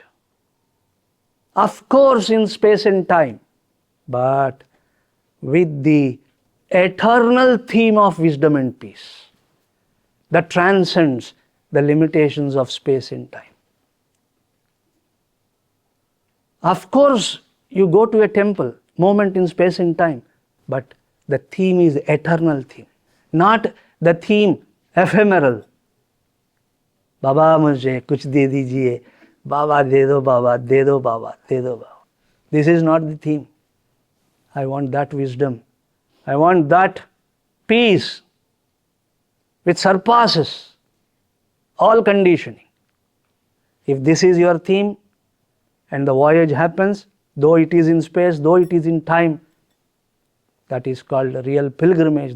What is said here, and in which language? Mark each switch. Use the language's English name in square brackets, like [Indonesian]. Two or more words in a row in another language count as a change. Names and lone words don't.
[English] Of course, in space and time, but with the eternal theme of wisdom and peace that transcends the limitations of space and time. Of course, you go to a temple, moment in space and time, but the theme is eternal theme, not the theme ephemeral. [Hindi] बाबा मुझे कुछ दे दीजिए, बाबा दे दो बाबा, दे दो बाबा, दे दो बाबा. [English] This is not the theme. I want that wisdom. I want that peace which surpasses all conditioning. If this is your theme and the voyage happens, though it is in space, though it is in time, that is called real pilgrimage.